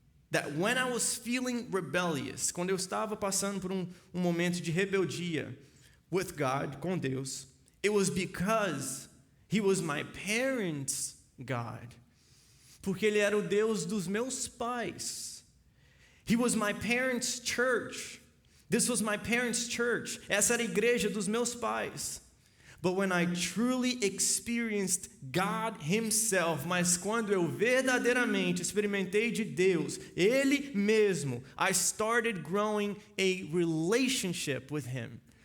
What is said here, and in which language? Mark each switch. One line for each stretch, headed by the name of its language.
English: that when I was feeling rebellious,
Portuguese: quando eu estava passando por um momento de rebeldia
English: with God,
Portuguese: com Deus,
English: it was because He was my parents' God.
Portuguese: Porque Ele era o Deus dos meus pais.
English: He was my parents' church. This was my parents' church.
Portuguese: Essa era a igreja dos meus pais.
English: But when I truly experienced God Himself,
Portuguese: mas quando eu verdadeiramente experimentei de Deus, Ele mesmo,
English: I started growing a relationship with Him.